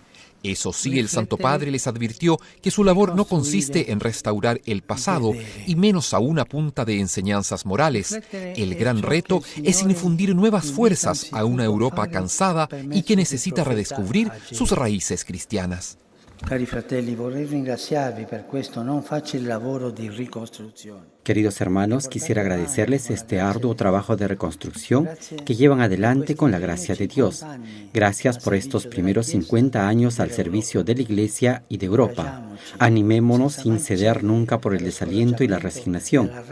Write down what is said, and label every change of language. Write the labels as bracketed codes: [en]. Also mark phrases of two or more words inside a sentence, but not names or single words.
[es] Eso sí, el Santo Padre les advirtió que su labor no consiste en restaurar el pasado y menos aún a punta de enseñanzas morales. El gran reto es infundir nuevas fuerzas a una Europa cansada y que necesita redescubrir sus raíces cristianas. [it] Cari fratelli, vorrei ringraziarvi per questo non facile lavoro di ricostruzione. [es] Queridos hermanos, quisiera agradecerles este arduo trabajo de reconstrucción que llevan adelante con la gracia de Dios. Gracias por estos primeros 50 años al servicio de la Iglesia y de Europa. Animémonos sin ceder nunca por el desaliento y la resignación.